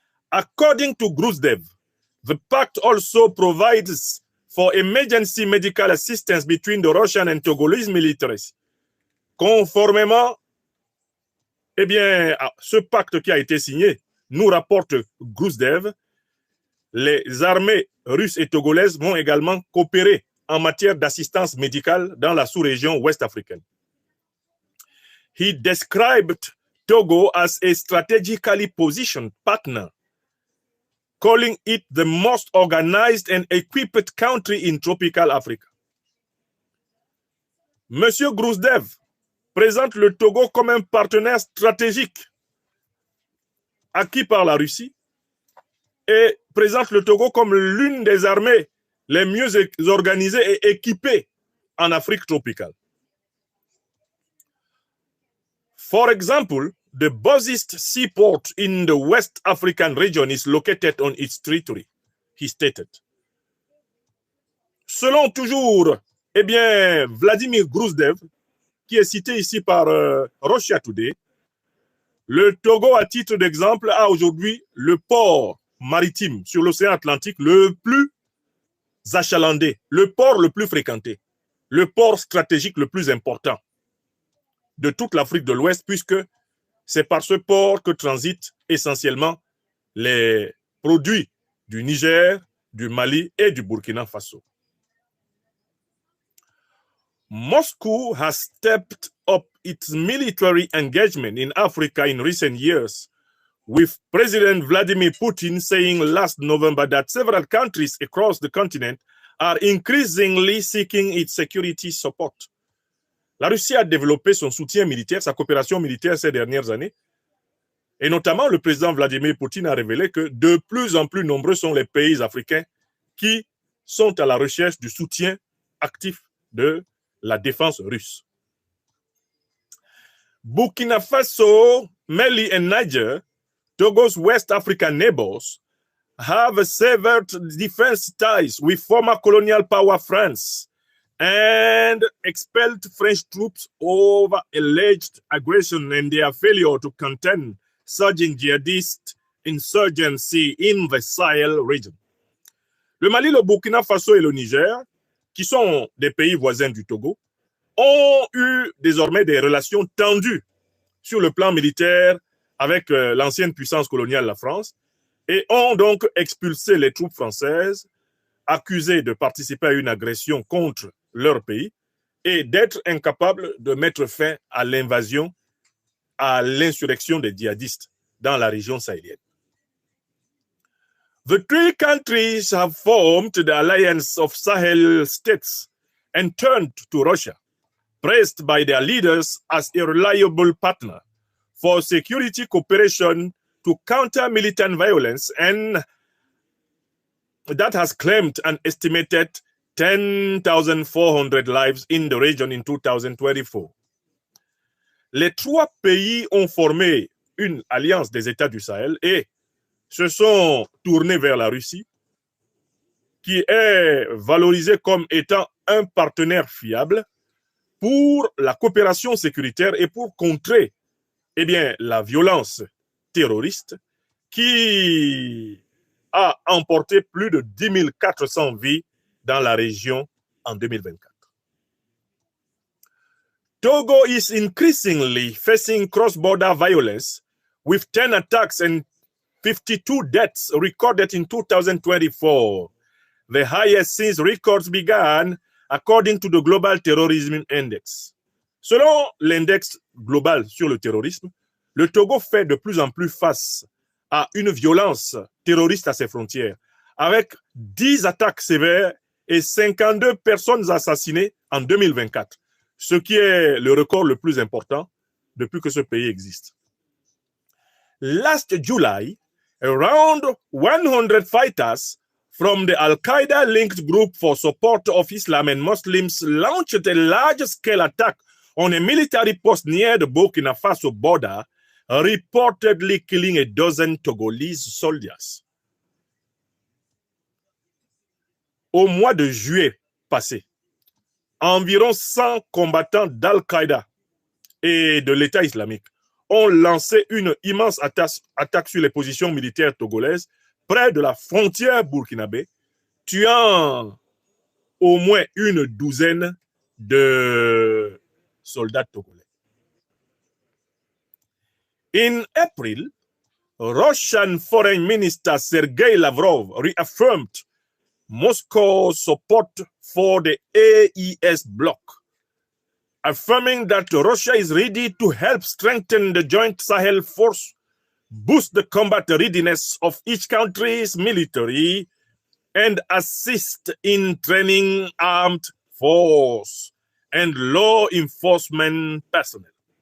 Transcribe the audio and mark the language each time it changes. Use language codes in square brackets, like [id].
[en] According to Grouzdev, the pact also provides for emergency medical assistance between the Russian and Togolese militaries. [fr] Conformément à ce pacte qui a été signé, nous rapporte Grouzdev, les armées russes et togolaises vont également coopérer en matière d'assistance médicale dans la sous-région ouest africaine. [en] He described Togo as a strategically positioned partner, calling it the most organized and equipped country in tropical Africa. [fr] Monsieur Grouzdev présente le Togo comme un partenaire stratégique acquis par la Russie et présente le Togo comme l'une des armées les mieux organisées et équipées en Afrique tropicale. [en] For example, the busiest seaport in the West African region is located on its territory, he stated. [fr] Selon toujours, Vladimir Grouzdev, qui est cité ici par Russia Today, le Togo, à titre d'exemple, a aujourd'hui le port maritime sur l'océan Atlantique le plus achalandé, le port le plus fréquenté, le port stratégique le plus important de toute l'Afrique de l'Ouest, puisque c'est par ce port que transitent essentiellement les produits du Niger, du Mali et du Burkina Faso. [en] Moscow has stepped up its military engagement in Africa in recent years, with President Vladimir Putin saying last November that several countries across the continent are increasingly seeking its security support. [fr] La Russie a développé son soutien militaire, sa coopération militaire ces dernières années, et notamment le président Vladimir Poutine a révélé que de plus en plus nombreux sont les pays africains qui sont à la recherche du soutien actif de la défense russe. [en] Burkina Faso, Mali and Niger, Togo's West African neighbors, have severed defense ties with former colonial power France and expelled French troops over alleged aggression and their failure to contain surging jihadist insurgency in the Sahel region. [fr] Le Mali, le Burkina Faso et le Niger, qui sont des pays voisins du Togo, ont eu désormais des relations tendues sur le plan militaire avec l'ancienne puissance coloniale, la France, et ont donc expulsé les troupes françaises accusées de participer à une agression contre leur pays et d'être incapables de mettre fin à l'invasion, à l'insurrection des djihadistes dans la région sahélienne. [en] The three countries have formed the Alliance of Sahel States and turned to Russia, praised by their leaders as a reliable partner for security cooperation to counter militant violence, and that has claimed an estimated 10,400 lives in the region in 2024. [fr] Les trois pays ont formé une alliance des États du Sahel et se sont tournés vers la Russie, qui est valorisée comme étant un partenaire fiable pour la coopération sécuritaire et pour contrer la violence terroriste qui a emporté plus de 10 400 vies dans la région en 2024. [en] Togo is increasingly facing cross-border violence with 10 attacks and 52 deaths recorded in 2024, the highest since records began, according to the Global Terrorism Index. [fr] Selon l'index global sur le terrorisme, le Togo fait de plus en plus face à une violence terroriste à ses frontières, avec 10 attaques sévères et 52 personnes assassinées en 2024, ce qui est le record le plus important depuis que ce pays existe. [en] Last July, around 100 fighters from the Al-Qaeda-linked group for support of Islam and Muslims launched a large-scale attack on a military post near the Burkina Faso border, reportedly killing a dozen Togolese soldiers. [fr] Au mois de juillet passé, environ 100 combattants d'Al-Qaïda et de l'État islamique ont lancé une immense attaque sur les positions militaires togolaises près de la frontière burkinabé, tuant au moins une douzaine de soldats togolais. [en] In April, Russian Foreign Minister Sergei Lavrov reaffirmed Moscow's support for the AES bloc, affirming that Russia is ready to help strengthen the joint Sahel force, boost the combat readiness of each country's military, and assist in training armed force and law enforcement personnel.